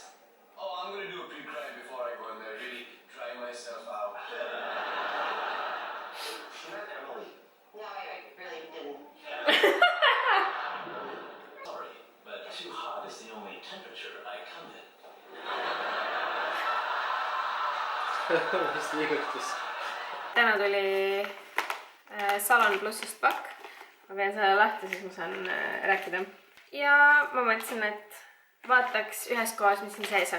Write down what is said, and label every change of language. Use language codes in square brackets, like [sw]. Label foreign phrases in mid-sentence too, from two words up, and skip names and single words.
[en] Oh, I'm going to do a pre-cry before I go in there. Really dry myself out. She met Emily. No, I really didn't. Sorry, but too hot is the only temperature I come in. [et] Mis liigutus? Täna tuli Salon Plussist pakk. Ma pean selle lahti, siis ma saan rääkida. Ja ma mõtlesin, et vaataks ühes kohas, mis siin sees on.